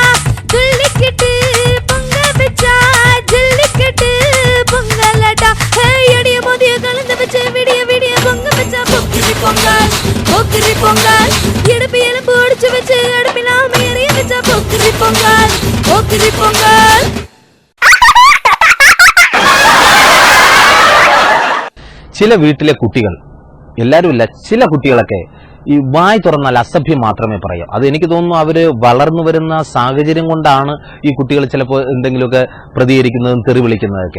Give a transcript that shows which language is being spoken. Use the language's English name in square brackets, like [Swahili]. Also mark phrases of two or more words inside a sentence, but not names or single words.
[Tamil] துள்ளிக்கிட்டு பொங்க வச்சா ஜல்லிக்கட்டு பொங்கலடா. எடிய மோதிய கலந்து வச்சு விடிய விடிய பொங்க வச்சா பொக்கிரி பொங்கல். பொக்கிரி பொங்கல் இடுப்பு எலும்பு ஒடிச்சு வச்சு அடுப்பிலாம எரிய வச்சா பொக்கிரி பொங்கல். பொக்கிரி பொங்கல். [Malayalam] ചില വീട്ടിലെ കുട്ടികൾ, എല്ലാവരും ഇല്ല, ചില കുട്ടികളൊക്കെ ഈ വായ് തുറന്നാൽ അസഭ്യം മാത്രമേ പറയൂ. അത് എനിക്ക് തോന്നുന്നു അവര് വളർന്നു വരുന്ന സാഹചര്യം കൊണ്ടാണ് ഈ കുട്ടികൾ ചിലപ്പോൾ എന്തെങ്കിലുമൊക്കെ പ്രതികരിക്കുന്നതും തെറി വിളിക്കുന്നതൊക്കെ.